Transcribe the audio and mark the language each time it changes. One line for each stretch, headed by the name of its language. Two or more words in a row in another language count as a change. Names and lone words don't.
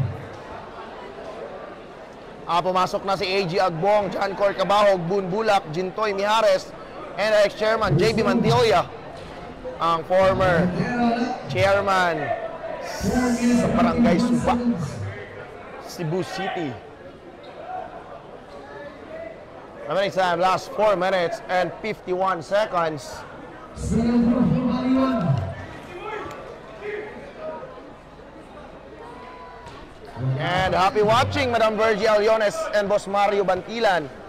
Filipino: Pumasok na si AG Agbong, John Cor Cabahog, Boon Bulak, Jintoy Mijares, and ex-chairman JB Mantilla, ang former chairman sa Barangay Suba, Cebu City.
English: Remaining time, last 4 minutes and 51 seconds. Second group for Baliwan. And happy watching, Madam Virgie Aliones and Boss Mario Bantilan.